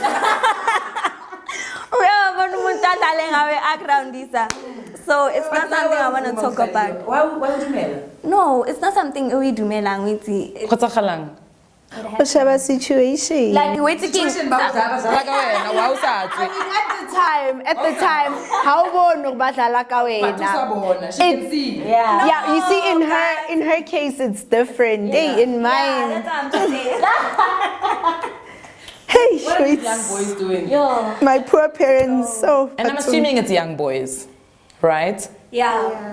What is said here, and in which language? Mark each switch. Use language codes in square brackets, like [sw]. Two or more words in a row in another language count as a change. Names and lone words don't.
[en] So it's not something I want to talk about. Why would you mail? No, it's not something we do. Whatever situation. Like we're taking. Like, At the time, how [zu] bon badlala ka wena? [en] She can see. Yeah, you see, in her case, it's different. Hey, in mine. That's what I'm saying. Hey, What are these young boys doing? my poor parents. So. And I'm assuming it's young boys, right? Yeah.